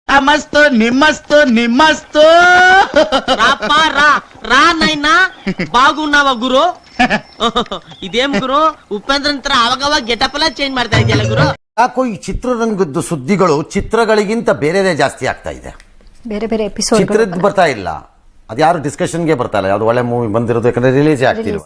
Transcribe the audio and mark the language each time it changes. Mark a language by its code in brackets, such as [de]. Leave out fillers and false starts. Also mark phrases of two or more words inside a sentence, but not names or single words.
[te] ತಮಸ್ತು ನಿಮ್ಮಸ್ತು ನಿಮ್ಮಸ್ತು రాపా రా రా నైనా బాగున్నావా గురు [kn] ಇದೇಮ್ ಗುರು ಉಪೇಂದ್ರ ನಂತರ ಅವಾಗವಾಗ ಗೆಟಪ್ ಎಲ್ಲ ಚೇಂಜ್ ಮಾಡ್ತಾ ಇದೆಯಲ್ಲ ಗುರು. ಯಾಕೋ ಈ ಚಿತ್ರರಂಗದ ಸುದ್ದಿಗಳು ಚಿತ್ರಗಳಿಗಿಂತ ಬೇರೆದೇ ಜಾಸ್ತಿ ಆಗ್ತಾ ಇದೆ. ಬೇರೆ ಬೇರೆ ಎಪಿಸೋಡ್ ಚಿತ್ರದ್ದು ಬರ್ತಾ ಇಲ್ಲ, ಅದ್ಯಾರು ಡಿಸ್ಕಷನ್ಗೆ ಬರ್ತಾ ಇಲ್ಲ. ಯಾವ್ದು ಒಳ್ಳೆ ಮೂವಿ ಬಂದಿರೋದು ಯಾಕಂದ್ರೆ ರಿಲೀಸ್ ಆಗ್ತಿಲ್ವ.